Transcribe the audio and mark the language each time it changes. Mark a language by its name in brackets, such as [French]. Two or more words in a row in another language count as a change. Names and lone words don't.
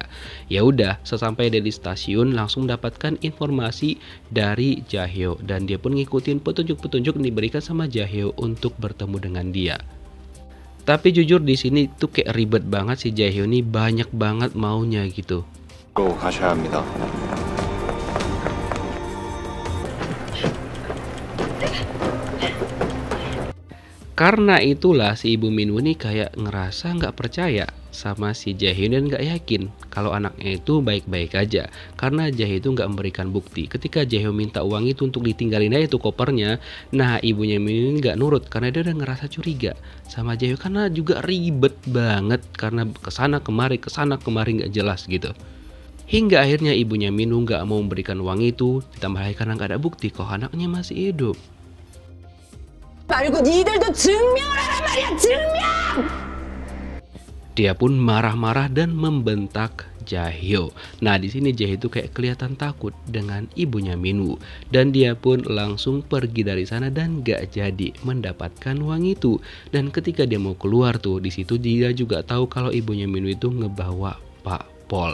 [Indonesian] Ya udah, sesampai dia di stasiun langsung mendapatkan informasi dari Jaehyo dan dia pun ngikutin petunjuk-petunjuk yang diberikan sama Jaehyo untuk bertemu dengan dia. Tapi jujur di sini tuh kayak ribet banget si Jaehyo nih, banyak banget maunya gitu. [Korean] 가셔야 합니다. [Indonesian] Karena itulah si ibu Minwoo nih kayak ngerasa nggak percaya sama si Jaehyo dan nggak yakin kalau anaknya itu baik-baik aja. Karena Jaehyo itu nggak memberikan bukti. Ketika Jaehyo minta uang itu untuk ditinggalin aja tuh kopernya, nah ibunya Minwoo ini nggak nurut karena dia udah ngerasa curiga sama Jaehyo karena juga ribet banget karena kesana kemari nggak jelas gitu. Hingga akhirnya ibunya Minwoo nggak mau memberikan uang itu, ditambah lagi karena nggak ada bukti kalau anaknya masih hidup. [Korean] 말고 니들도 증명을 하란 말이야, 증명! [Indonesian] Dia pun marah-marah dan membentak Jaehyo. Nah, di sini Jaehyo itu kayak kelihatan takut dengan ibunya Minwoo dan dia pun langsung pergi dari sana dan gak jadi mendapatkan uang itu. Dan ketika dia mau keluar tuh, di situ dia juga tahu kalau ibunya Minwoo itu ngebawa Pak Pol.